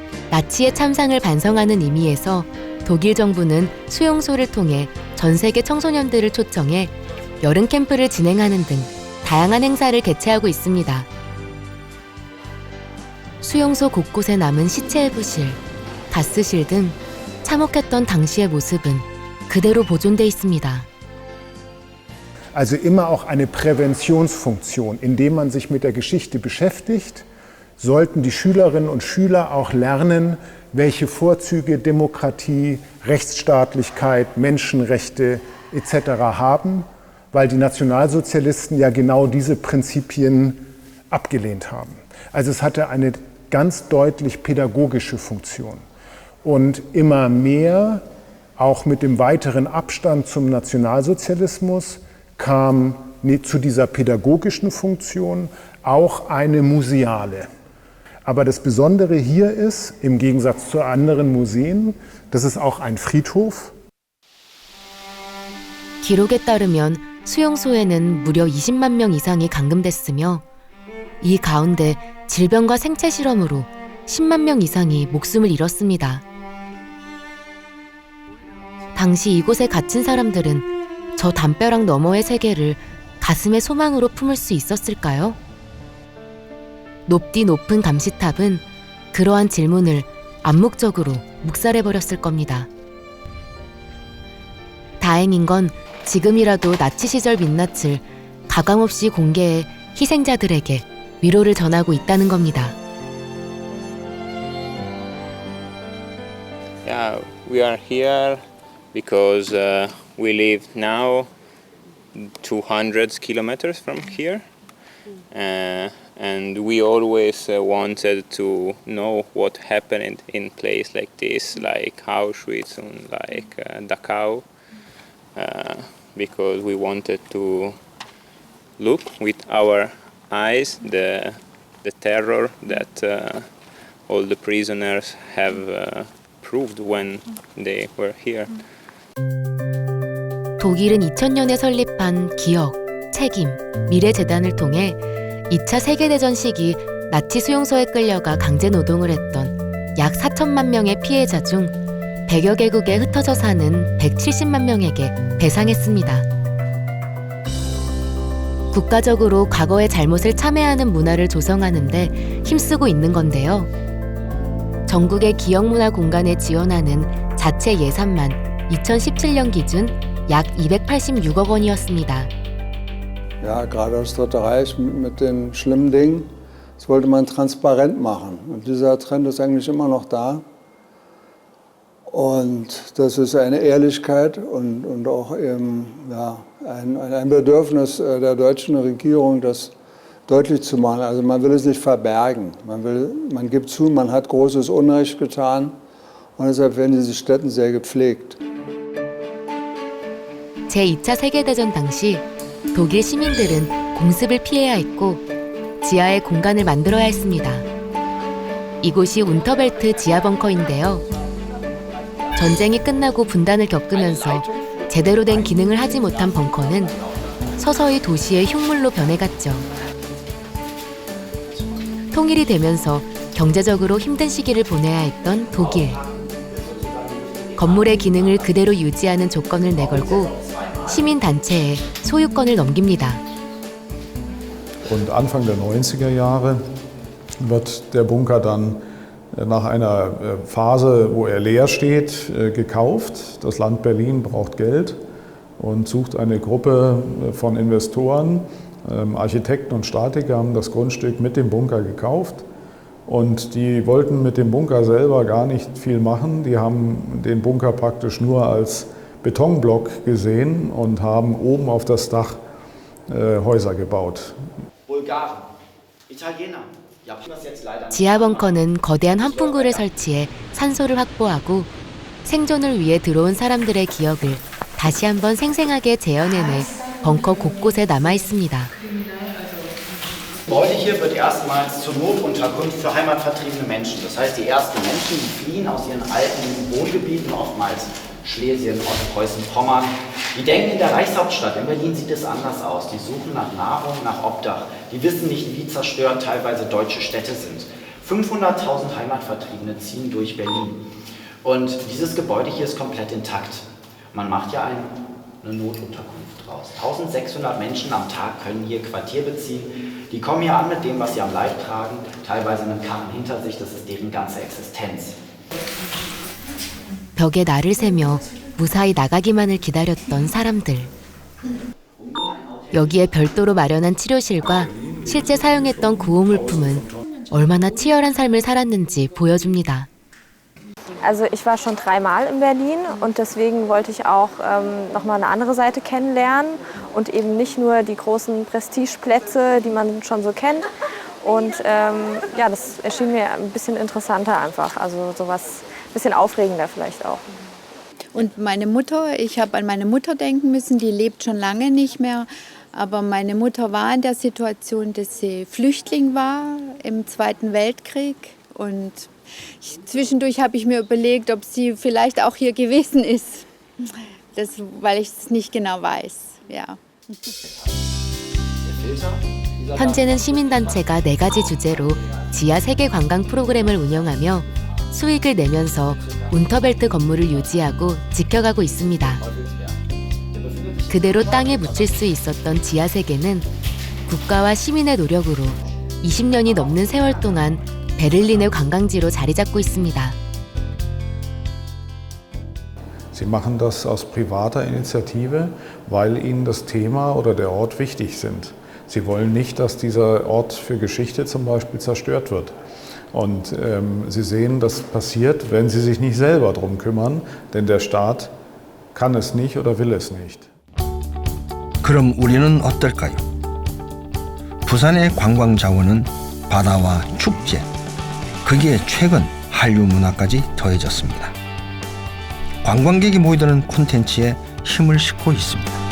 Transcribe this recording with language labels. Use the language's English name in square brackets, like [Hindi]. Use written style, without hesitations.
[Korean] 나치의 참상을 반성하는 의미에서 독일 정부는 수용소를 통해 전 세계 청소년들을 초청해 여름 캠프를 진행하는 등 다양한 행사를 개최하고 있습니다. 수용소 곳곳에 남은 시체의 부실, 가스실 등 참혹했던 당시의 모습은 그대로 보존돼 있습니다. [German] Also immer auch eine Präventionsfunktion, indem man sich mit der Geschichte beschäftigt, sollten die Schülerinnen und Schüler auch lernen, welche Vorzüge Demokratie, Rechtsstaatlichkeit, Menschenrechte etc. haben, weil die Nationalsozialisten ja genau diese Prinzipien abgelehnt haben. Also es hatte eine ganz deutlich pädagogische Funktion. Und immer mehr auch mit dem weiteren Abstand zum Nationalsozialismus kam zu dieser pädagogischen Funktion auch eine museale. Aber das Besondere hier ist, im Gegensatz zu anderen Museen, das ist auch ein Friedhof. [Korean] 기록에 따르면 수용소에는 무려 20만 명 이상이 감금됐으며 이 가운데 질병과 생체 실험으로 10만 명 이상이 목숨을 잃었습니다. 당시 이곳에 갇힌 사람들은 저 담벼락 너머의 세계를 가슴의 소망으로 품을 수 있었을까요? 높디 높은 감시탑은 그러한 질문을 암묵적으로 묵살해버렸을 겁니다. 다행인 건 지금이라도 나치 시절 민낯을 가감없이 공개해 희생자들에게 위로를 전하고 있다는 겁니다. [English] Yeah, we are here because we live now 200 kilometers from here. And we always wanted to know what happened in place like this, like Auschwitz and like Dachau, because we wanted to look with our eyes the terror that all the prisoners have proved when they were here. [Korean] 독일은 2000년에 설립한 기억, 책임, 미래재단을 통해 2차 세계대전 시기 나치 수용소에 끌려가 강제 노동을 했던 약 4천만 명의 피해자 중 100여 개국에 흩어져 사는 170만 명에게 배상했습니다. 국가적으로 과거의 잘못을 참회하는 문화를 조성하는 데 힘쓰고 있는 건데요. 전국의 기억문화 공간에 지원하는 자체 예산만 2017년 기준 약 286억 원이었습니다. [German] Ja, gerade das Dritte Reich mit den schlimmen Dingen, das wollte man transparent machen. Und dieser Trend ist eigentlich immer noch da. Und das ist eine Ehrlichkeit und auch eben, ja, ein Bedürfnis der deutschen Regierung, das deutlich zu machen. Also man will es nicht verbergen. Man gibt zu, man hat großes Unrecht getan. Und deshalb werden diese Stätten sehr gepflegt. [Korean] 제2차 세계대전 당시 독일 시민들은 공습을 피해야 했고 지하에 공간을 만들어야 했습니다. 이곳이 운터벨트 지하 벙커인데요. 전쟁이 끝나고 분단을 겪으면서 제대로 된 기능을 하지 못한 벙커는 서서히 도시의 흉물로 변해갔죠. 통일이 되면서 경제적으로 힘든 시기를 보내야 했던 독일. 건물의 기능을 그대로 유지하는 조건을 내걸고 시민단체에 소유권을 넘깁니다. [German] Und Anfang der 90er Jahre wird der Bunker dann nach einer Phase, wo er leer steht, gekauft. Das Land Berlin braucht Geld und sucht eine Gruppe von Investoren. Architekten und Statiker haben das Grundstück mit dem Bunker gekauft. Und die wollten mit dem Bunker selber gar nicht viel machen. Die haben den Bunker praktisch nur als Betonblock gesehen und haben oben auf das Dach Häuser gebaut. Bulgaren, Italiener. [Korean] 지하 벙커는 거대한 환풍구를 설치해 산소를 확보하고 생존을 위해 들어온 사람들의 기억을 다시 한번 생생하게 재현해내 벙커 곳곳에 남아 있습니다. [German] Heute hier wird erstmals zur Notunterkunft für heimatvertriebene Menschen. Das heißt, die ersten Menschen, die fliehen aus ihren alten Wohngebieten, oftmals Schlesien, Ostpreußen, Pommern, die denken, in der Reichshauptstadt, in Berlin sieht es anders aus. Die suchen nach Nahrung, nach Obdach. Die wissen nicht, wie zerstört teilweise deutsche Städte sind. 500.000 Heimatvertriebene ziehen durch Berlin. Und dieses Gebäude hier ist komplett intakt. Man macht ja eine Notunterkunft draus. 1600 Menschen am Tag können hier Quartier beziehen. Die kommen hier an mit dem, was sie am Leib tragen, teilweise einen Karren hinter sich, das ist deren ganze Existenz. [Korean] 벽에 날을 새며 무사히 나가기만을 기다렸던 사람들. 여기에 별도로 마련한 치료실과 실제 사용했던 구호물품은 얼마나 치열한 삶을 살았는지 보여줍니다. [German] Also ich war schon 3-mal in Berlin und deswegen wollte ich auch noch mal eine andere Seite kennenlernen und eben nicht nur die großen Prestigeplätze, die man schon so kennt. Und ja, das erschien mir ein bisschen interessanter einfach, also sowas ein bisschen aufregender vielleicht auch. Und meine Mutter, ich habe an meine Mutter denken müssen, die lebt schon lange nicht mehr. Aber meine Mutter war in der Situation, dass sie Flüchtling war im Zweiten Weltkrieg. Und zwischendurch habe ich mir überlegt, ob sie vielleicht auch hier gewesen ist. Weil ich es nicht genau weiß. Ja. [Korean] 현재는 시민단체가 4가지 주제로 지하 세계 관광 프로그램을 운영하며 수익을 내면서 운터벨트 건물을 유지하고 지켜가고 있습니다. 그대로 땅에 묻힐 수 있었던 지하 세계는 국가와 시민의 노력으로 20년이 넘는 세월 동안 베를린의 관광지로 자리 잡고 있습니다. [German] Sie machen das aus privater Initiative, weil ihnen das Thema oder der Ort wichtig sind. Sie wollen nicht, dass dieser Ort für Geschichte zum Beispiel zerstört wird. Und sie sehen, das passiert, wenn sie sich nicht selber darum kümmern, denn der Staat kann es nicht oder will es nicht. [Korean] 그럼 우리는 어떨까요? 부산의 관광 자원은 바다와 축제, 거기에 최근 한류 문화까지 더해졌습니다. 관광객이 모이드는 콘텐츠에 힘을 싣고 있습니다.